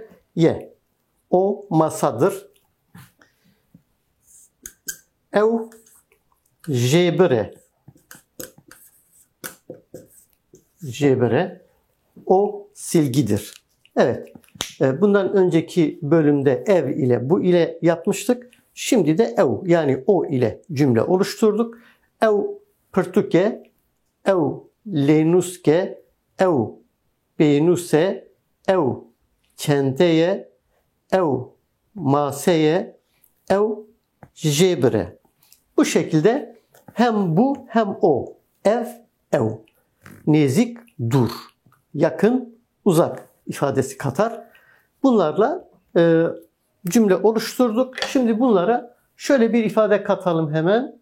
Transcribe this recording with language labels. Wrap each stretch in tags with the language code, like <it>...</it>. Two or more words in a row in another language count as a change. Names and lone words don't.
<ku>Ye.</ku> <tr>O masadır.</tr> <ku>Ev jebre. Jebre.</ku> <tr>O silgidir. Evet. Bundan önceki bölümde ev ile bu ile yapmıştık. Şimdi de ev yani o ile cümle oluşturduk.</tr> <ku>Ev pırtuke, ev lenuske, ev benuse, ev çenteye, ev maseye, ev jebre.</ku> <tr>Bu şekilde hem bu hem o.</tr> <ku>Ev, ev. Nezik, dur.</ku> <tr>Yakın, uzak ifadesi katar. Bunlarla cümle oluşturduk. Şimdi bunlara şöyle bir ifade katalım hemen.</tr>